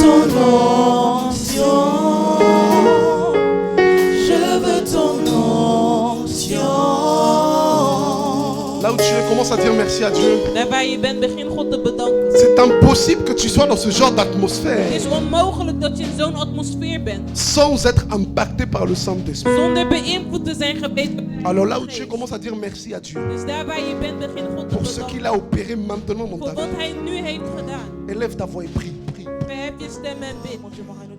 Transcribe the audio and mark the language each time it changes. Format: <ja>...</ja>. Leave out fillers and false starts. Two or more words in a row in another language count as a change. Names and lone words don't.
<fr>onction. Je veux ton onction. Là où tu es, commence à dire merci à Dieu.</fr> <nl>Daar waar je bent, begin God te bedanken.</nl> <fr>C'est impossible que tu sois dans ce genre</fr> <nl>Het</nl> <fr>d'atmosphère</fr> <nl>is onmogelijk dat je in zo'n atmosfeer bent.</nl> <fr>sans être impacté par le Saint-Esprit.</fr> <nl>Zonder beïnvloed te zijn geweest.</nl> <fr>Alors là où tu es, commence à dire merci à Dieu</fr> <nl>Dus daar waar je bent, begin God te</nl> <fr>pour ce qu'il</fr> <nl>bedanken.</nl> <fr>a opéré maintenant dans</fr> <nl>Voor</nl> <fr>ta</fr> <nl>wat</nl> <fr>vie.</fr> <nl>hij nu heeft gedaan.</nl> <fr>Élève ta voix et prie. Prie.</fr> <nl>Verhef je stem en bid.</nl>